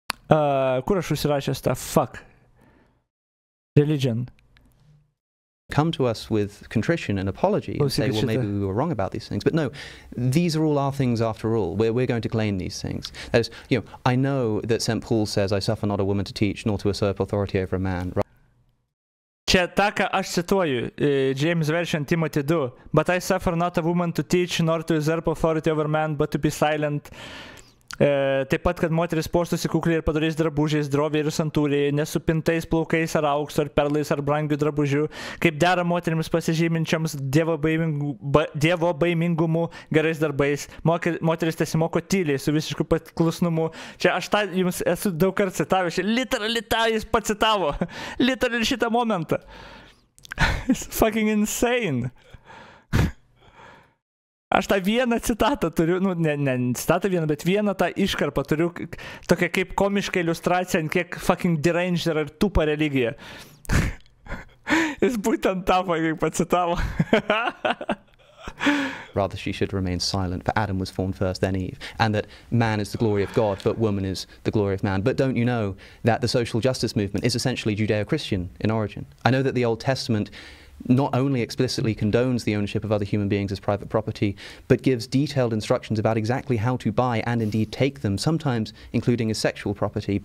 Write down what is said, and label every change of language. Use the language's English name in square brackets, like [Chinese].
[Lithuanian] Kur aš užsirašęs tą fuck? [English] Religion. Come to us with contrition and apology and say, well, maybe we were wrong about these things. But no, these are all our things after all. We're going to claim these things. That is, I know that St. Paul says, I suffer not a woman to teach, nor to usurp authority over a man. [Lithuanian] Čia tą, ką aš cituoju, James version Timothy 2. [English] But I suffer not a woman to teach, nor to usurp authority over man, but to be silent. [Lithuanian] Taip pat, kad moteris puoštųsi kukliai ir padoriais drabužiais, droviai ir santūriai, nesupintais plaukais ar auksu, ar perlais, ar brangių drabužių, kaip dera moterims pasižyminčiams dievo baimingumu, gerais darbais. Moteris tesimoko tyliai, su visišku paklusnumu. Čia aš tą jums esu daug kartų citavęs, literally tą jis pacitavo. Literally šitą momentą. [English] It's fucking insane. [Lithuanian] Aš tą vieną citatą turiu, ne citatą vieną, bet vieną tą iškarpą turiu, tokia kaip komiška iliustracija, ant kiek fucking deranged yra ir tūpa religija. Jis būtent tą fucking pacitavo. [English] Rather, she should remain silent, for Adam was formed first, then Eve, and that man is the glory of God, but woman is the glory of man. But don't you know that the social justice movement is essentially Judeo-Christian in origin? I know that the Old Testament not only explicitly condones the ownership of other human beings as private property, but gives detailed instructions about exactly how to buy and indeed take them, sometimes including as sexual property.